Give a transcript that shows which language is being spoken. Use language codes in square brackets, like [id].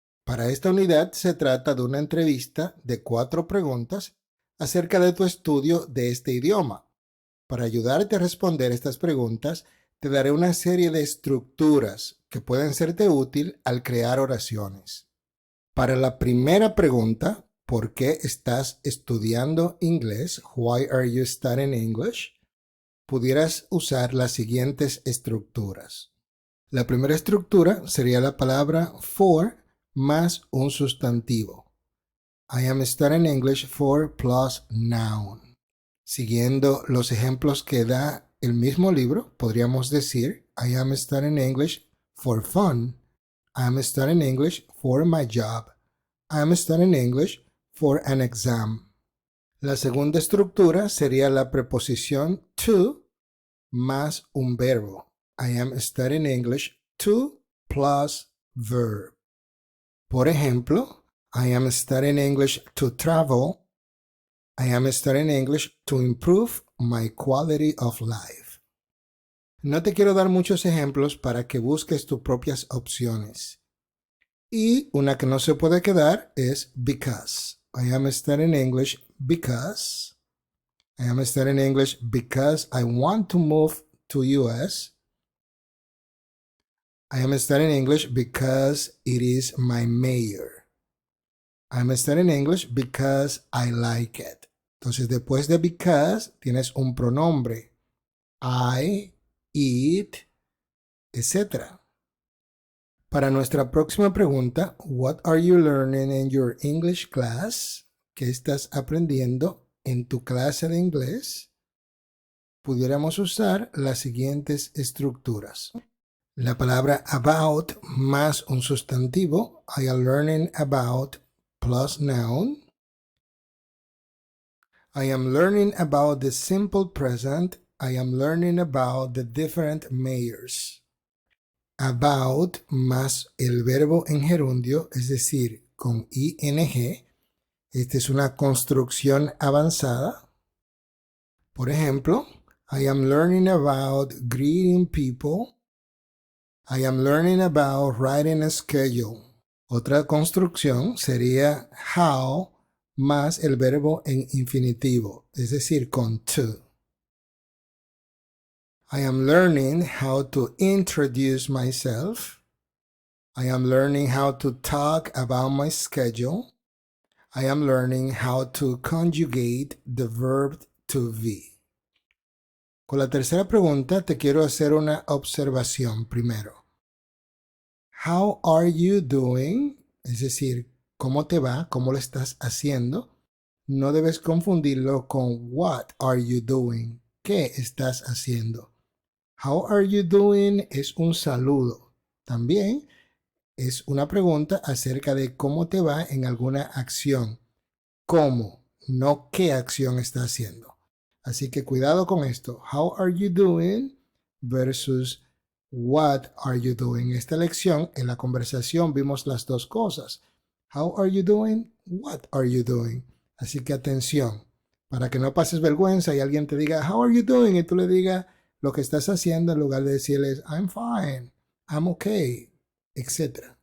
[es] Para esta unidad se trata de una entrevista de 4 preguntas acerca de tu estudio de este idioma. Para ayudarte a responder estas preguntas, te daré una serie de estructuras que pueden serte útil al crear oraciones. Para la primera pregunta, ¿por qué estás estudiando inglés? [en] Why are you studying English? [es] Pudieras usar las siguientes estructuras. La primera estructura sería la palabra for más un sustantivo. [en] I am studying English for plus noun. [es] Siguiendo los ejemplos que da el mismo libro, podríamos decir [en] I am studying English for fun. I am studying English for my job. I am studying English for an exam. [es] La segunda estructura sería la preposición to más un verbo. [en] I am studying English to plus verb. [es] Por ejemplo, [en] I am studying English to travel. I am studying English to improve my quality of life. [es] No te quiero dar muchos ejemplos para que busques tus propias opciones. Y una que no se puede quedar es because. [en] I am studying English because. I am studying English because I want to move to US. I am studying English because it is my major. I am studying English because I like it. [es] Entonces, después de because, tienes un pronombre. [en] I, it, etc. [es] Para nuestra próxima pregunta, [en] what are you learning in your English class? [es] ¿Qué estás aprendiendo en tu clase de inglés? Pudiéramos usar las siguientes estructuras. La palabra [en] about [es] más un sustantivo. [en] I am learning about plus noun. I am learning about the simple present. I am learning about the different mayors. [es] About más el verbo en gerundio, es decir, con ing. Esta es una construcción avanzada. Por ejemplo, [en] I am learning about greeting people. I am learning about writing a schedule. [es] Otra construcción sería how más el verbo en infinitivo, es decir, con to. [en] I am learning how to introduce myself. I am learning how to talk about my schedule. I am learning how to conjugate the verb to be. [es] Con la tercera pregunta te quiero hacer una observación primero. [en] How are you doing? [es] Es decir, ¿cómo te va? ¿Cómo lo estás haciendo? No debes confundirlo con [en] what are you doing? [es] ¿Qué estás haciendo? [en] How are you doing [es] es un saludo. También es una pregunta acerca de cómo te va en alguna acción. ¿Cómo? No qué acción está haciendo. Así que cuidado con esto. [en] How are you doing versus what are you doing. [es] En esta lección, en la conversación, vimos las dos cosas. [en] How are you doing? What are you doing? [es] Así que atención, para que no pases vergüenza y alguien te diga, [en] how are you doing? [es] Y tú le digas lo que estás haciendo en lugar de decirles, [en] I'm fine, I'm okay, [es] etc.